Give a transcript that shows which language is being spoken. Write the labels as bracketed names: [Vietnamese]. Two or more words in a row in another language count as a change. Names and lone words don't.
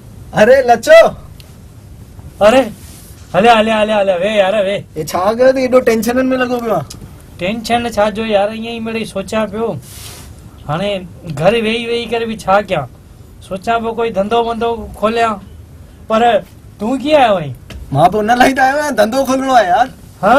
[Sindhi] अरे लचो अरे हले हले हले हले वे यार वे ये छा कयो थी एडो टेंशन में लगो पियो टेंशन छा जो यार ईअं ई मिड़ई सोचा पियो हाणे घर वेही वेही करे बि छा कयां सोचा पियो कोई धंधो वंधो खोलियां पर तूं कीअं आयो आहीं मां तो न लाइ आयो आहियां धंधो खोलणो आहे यार हाँ